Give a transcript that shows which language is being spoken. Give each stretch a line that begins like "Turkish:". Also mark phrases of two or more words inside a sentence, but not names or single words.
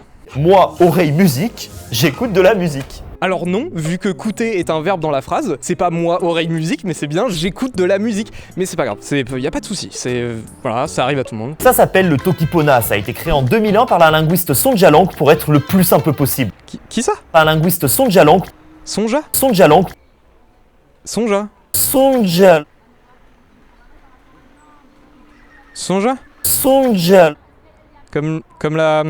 French: Moi, oreille musique, j'écoute de la musique. Alors non, vu que coûter est un verbe dans la phrase, c'est pas moi oreille musique, mais c'est bien j'écoute de la musique. Mais c'est pas grave, y a pas de souci, voilà, ça arrive à tout le monde. Ça s'appelle le Tokipona, ça a été créé en 2001 par la linguiste Sonjalang pour être le plus simple possible. Qui ça ? Par la linguiste Sonjalang. Sonja ? Sonjalang. Sonja ? Sonja. Sonja ? Sonja. Comme la sauce ? La sauce Sonja ?